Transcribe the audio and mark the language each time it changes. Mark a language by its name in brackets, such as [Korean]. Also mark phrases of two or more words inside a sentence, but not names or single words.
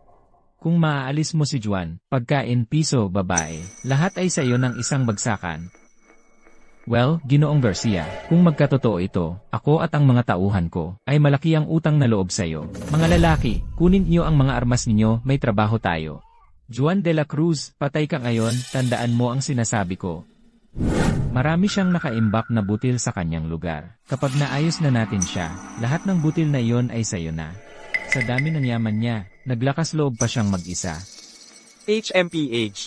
[Filipino] Kung maaalis mo si Juan, pagkain, piso, babae, lahat ay sa iyo ng isang bagsakan. Well, Ginoong Garcia, kung magkatotoo ito, ako at ang mga tauhan ko, ay malaki ang utang na loob sa iyo. Mga lalaki, kunin niyo ang mga armas ninyo, may trabaho tayo. Juan de la Cruz, patay ka ngayon, tandaan mo ang sinasabi ko. Marami siyang nakaimbak na butil sa kanyang lugar. Kapag naayos na natin siya, lahat ng butil na iyon ay sa iyo na. Sa dami ng yaman niya, naglakas loob pa siyang mag-isa. HMPH.